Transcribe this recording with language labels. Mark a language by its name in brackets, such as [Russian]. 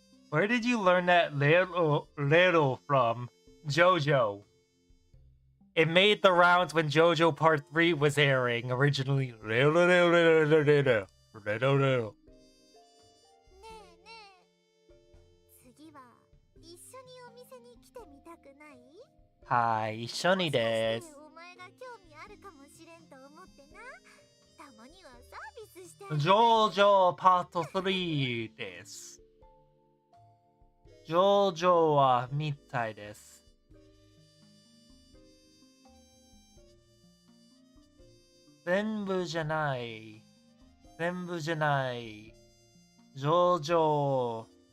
[English] Where did you learn that little from? JoJo. It made the rounds when JoJo Part 3 was airing originally. Little, little, little, little, little, little, little. [Japanese] ねえねえ、次は一緒にお店に来てみたくない？ Hi, 一緒にです。もしかしてお前が興味あるかもしれんと思ってな。たまにはサービスしてあげる。 JoJo Part 3です。 JoJo はみたいです。全部じゃない。全部じゃない。JoJo。